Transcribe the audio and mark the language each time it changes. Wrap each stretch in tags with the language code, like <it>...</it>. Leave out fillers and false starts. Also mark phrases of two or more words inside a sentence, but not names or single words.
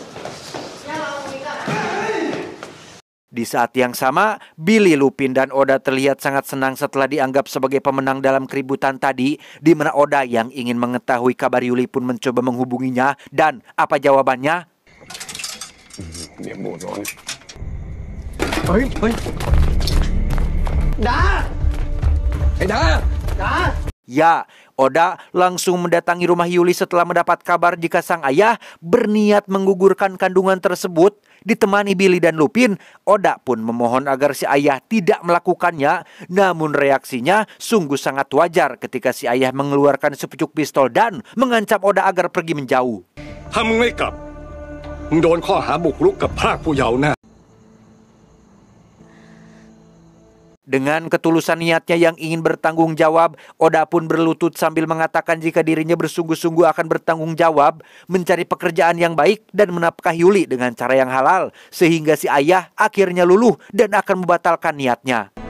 <id>Di saat yang sama, Billy, Lupin, dan Oda terlihat sangat senang setelah dianggap sebagai pemenang dalam keributan tadi, di mana Oda yang ingin mengetahui kabar Yuli pun mencoba menghubunginya. Dan apa jawabannya? 脸部ร้อน Ya, Oda langsung mendatangi rumah Yuli setelah mendapat kabar jika sang ayah berniat menggugurkan kandungan tersebut. Ditemani Billy dan Lupin, Oda pun memohon agar si ayah tidak melakukannya. Namun reaksinya sungguh sangat wajar ketika si ayah mengeluarkan sepucuk pistol dan mengancam Oda agar pergi menjauh.</id> <th>ถ้ามึงไม่กลับมึงโดนข้อหาบุกรุกกับพรากผู้เยาว์แน่</th> <id>Dengan ketulusan niatnya yang ingin bertanggung jawab, Oda pun berlutut sambil mengatakan jika dirinya bersungguh-sungguh akan bertanggung jawab, mencari pekerjaan yang baik dan menafkahi Yuli dengan cara yang halal, sehingga si ayah akhirnya luluh dan akan membatalkan niatnya.</id>